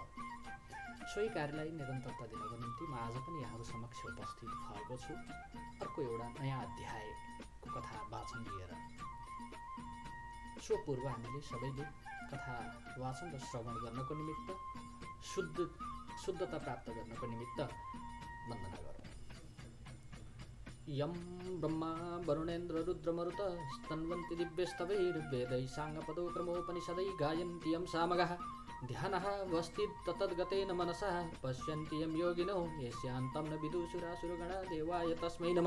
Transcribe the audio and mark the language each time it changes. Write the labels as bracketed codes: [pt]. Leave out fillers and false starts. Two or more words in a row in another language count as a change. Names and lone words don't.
[ne] सोही कार्यलाई निरन्तरता दिनको निम्ति म आज पनि यहाँहरू समक्ष उपस्थित भएको छु अर्को एउटा नयाँ अध्यायको कथा वाचन लिएर। सो पूर्व हामीले सबैले कथा वाचन र श्रवण गर्नको निमित्त शुद्धता प्राप्त गर्नको निमित्त वन्दना गरौँ। [sa] यं ब्रह्मा वरुणेन्द्र रुद्रमरुत स्तन्वन्ति दिव्यस्तवैर्वेदैः साङ्गपदो क्रमोपनिषदै गायन्ति यं सामगाः ध्यानः वस्तित् ततद्गतेन मनसः पश्यन्ति यं योगिनो यस्यान्तं न विदुषुरासुरगणा देवाय तस्मै नमः।